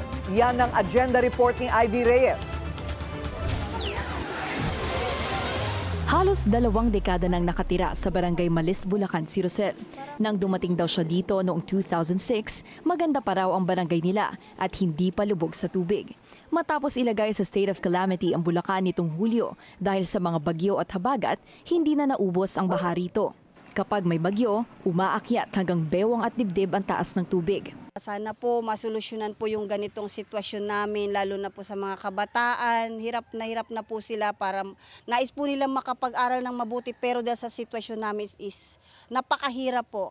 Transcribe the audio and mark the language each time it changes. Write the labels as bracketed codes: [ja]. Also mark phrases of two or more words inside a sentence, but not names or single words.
[tl] Yan ang agenda report ni Ivy Reyes. Halos 2 dekada nang nakatira sa Barangay Malis, Bulacan si Rosel. Nang dumating daw siya dito noong 2006, maganda pa raw ang barangay nila at hindi pa lubog sa tubig. Matapos ilagay sa [en] state of calamity [tl] ang Bulacan nitong Hulyo dahil sa mga bagyo at habagat, hindi na naubos ang baha rito. Kapag may bagyo, umaakyat hanggang bewang at dibdib ang taas ng tubig. Sana po masolusyonan po yung ganitong sitwasyon namin, lalo na po sa mga kabataan. Hirap na po sila para nais po nilang makapag-aral ng mabuti, pero dahil sa sitwasyon namin is napakahirap po.